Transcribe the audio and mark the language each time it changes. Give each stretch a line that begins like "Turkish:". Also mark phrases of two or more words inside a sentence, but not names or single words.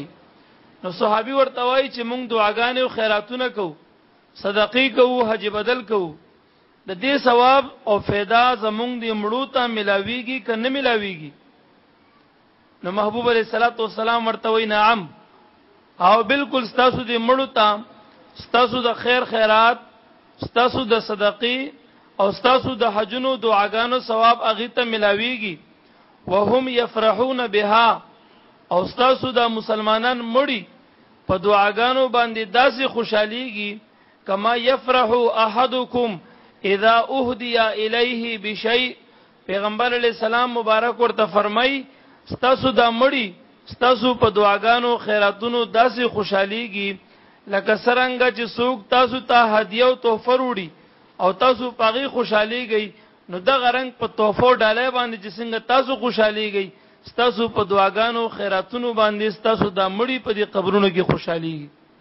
Pashto: نو صحابي ورته وای چې موږ دعاګانې او خیراتونه کوو، صدقې کوو، حج بدل کوو، د دې ثواب او फायदा زمونږ د مړو ته ملاويږي که نه ملاويږي؟ نو محبوب علیہ الصلوۃ والسلام ورته وای نعم، او بالکل ستاسو د مړو ته ستاسو د خیر خیرات، ستاسو د صدقې او ستاسو د حجونو دعاګانو ثواب اغه ته ملاويږي.
Arabic: وهم يفرحون بها،
Pashto: او ستاسو د مسلمانان مړي په دعاګانو باندې داسې خوشاليږي
Arabic: کما يفرح احدكم اذا اهدي اليه بشيء.
Pashto: پیغمبر علیہ السلام مبارک ورته فرمای ستاسو د مړي ستاسو په دعاګانو خیراتونو داسې خوشاليږي لکه څنګه چې څوک تاسو ته هدیه او تحفه وروړي او تاسو پاغي خوشاليږي، نو دغه رنگ په تحفو ډالۍ باندې چې څنګه تاسو خوشاليږي ستاسو په دعاګانو خیراتونو باندې ستاسو د مړي په دې قبرونو کې خوشاليږي.